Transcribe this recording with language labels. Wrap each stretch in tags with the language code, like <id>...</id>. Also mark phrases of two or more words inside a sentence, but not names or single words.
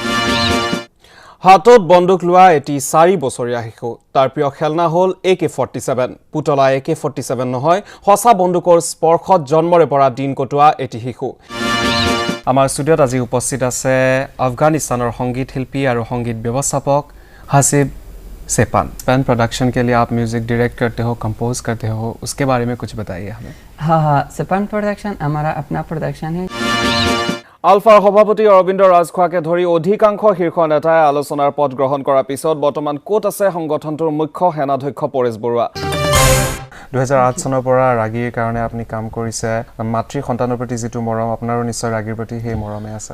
<as>হাতত বন্দুক লোৱা এটি 4 বছৰীয়া শিশু, তাৰ প্ৰিয় খেলনা হ'ল AK-47। পুতলা AK-47 নহয়, সঁচা বন্দুকৰ স্পৰ্শত জন্মৰে পৰা দিন কটোৱা এটি শিশু। আমাৰ ষ্টুডিঅ'ত আজি উপস্থিত আছে আফগানিস্তানৰ সংগীত শিল্পী আৰু সংগীত ব্যৱস্থাপক হাছিব सेपान।</as> <hi>पैन प्रोडक्शन के लिए आप</hi> <en>music direct</en> <hi>करते हो, कंपोज करते हो, उसके बारे में कुछ बताइए हमें। हाँ, सेपान प्रोडक्शन हमारा अपना प्रोडक्शन है।</hi> <as>আলফাৰ সভাপতি অৰবিন্দ ৰাজখোৱাকে ধৰি অধিকাংশ শীৰ্ষ নেতাই আলোচনাৰ পথ গ্ৰহণ কৰাৰ পিছত বৰ্তমান ক'ত আছে সংগঠনটোৰ মুখ্য সেনাধ্যক্ষ পৰেশ বৰুৱা। 2008 চনৰ পৰা ৰাগীৰ কাৰণে আপুনি কাম কৰিছে। মাতৃ সন্তানৰ প্ৰতি যিটো মৰম, আপোনাৰো নিশ্চয় ৰাগীৰ প্ৰতি সেই মৰমে আছে।</as>